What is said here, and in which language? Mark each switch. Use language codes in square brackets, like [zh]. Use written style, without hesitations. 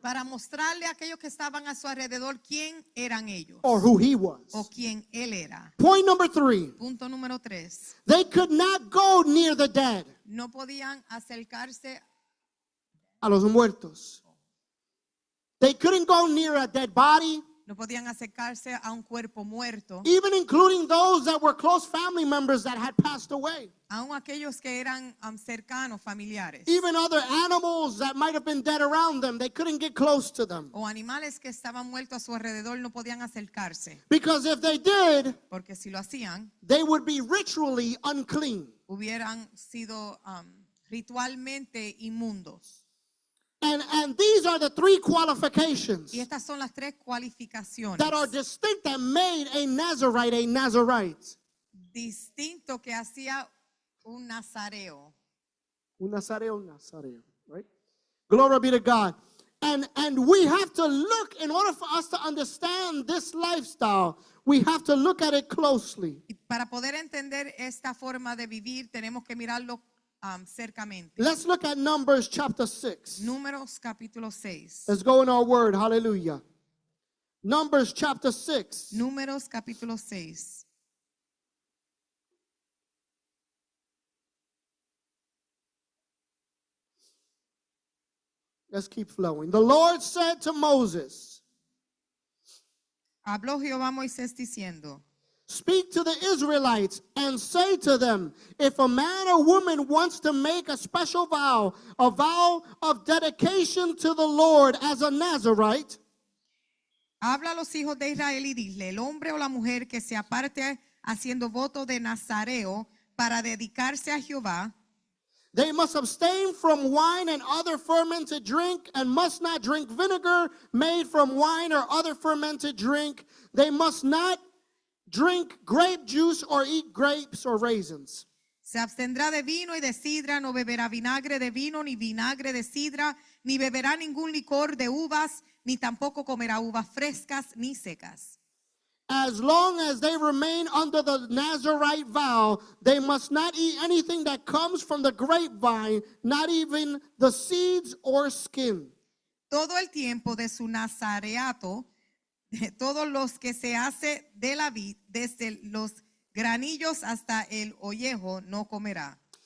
[es] Para mostrarle a aquellos que estaban a su alrededor quién eran ellos. [en] or who he was. [es] O quién él era. [en] Point number 3, [es] Punto número 3. [en] they could not go near the dead, [es] No podían acercarse. a los muertos. [en] They couldn't go near a dead body, [es] No podían acercarse a un cuerpo muerto. [en] even including those that were close family members that had passed away. [es] Aún aquellos que eran cercanos, familiares. [en] Even other animals that might have been dead around them, they couldn't get close to them. [es] O animales que estaban muertos a su alrededor no podían acercarse. [en] Because if they did, [es] Porque si lo hacían, [en] they would be ritually unclean. [es] hubieran sido ritualmente inmundos. [en] And these are the 3 qualifications [es] Y estas son las 3 cualificaciones. [en] that are distinct and made a Nazarite. [es] Distinto que hacía un nazareo. Un nazareo, [en] right? Glory be to God. And we have to look, in order for us to understand this lifestyle, we have to look at it closely. [es] Y para poder entender esta forma de vivir, tenemos que mirarlo cercamente. [en] Let's look at Numbers chapter 6. [es] Números capítulo 6. [en] Let's go in our word. Hallelujah. Numbers chapter 6. [es] Números capítulo 6. [en] Let's keep flowing. The Lord said to Moses, [es] Habló Jehová a Moisés diciendo, [en] speak to the Israelites and say to them, if a man or woman wants to make a special vow, a vow of dedication to the Lord as a Nazarite, [es] habla a los hijos de Israel y dile, el hombre o la mujer que se aparte haciendo voto de Nazareo para dedicarse a Jehová, [en] they must abstain from wine and other fermented drink and must not drink vinegar made from wine or other fermented drink. They must not drink grape juice or eat grapes or raisins. [es] se abstendrá de vino y de sidra, no beberá vinagre de vino ni vinagre de sidra, ni beberá ningún licor de uvas, ni tampoco comerá uvas frescas ni secas. [en] As long as they remain under the Nazarite vow, they must not eat anything that comes from the grapevine, not even the seeds or skin. [es] Todo el tiempo de su nazareato, de todos los que se hace de la vid, desde los granillos hasta el ollejo, no comerá.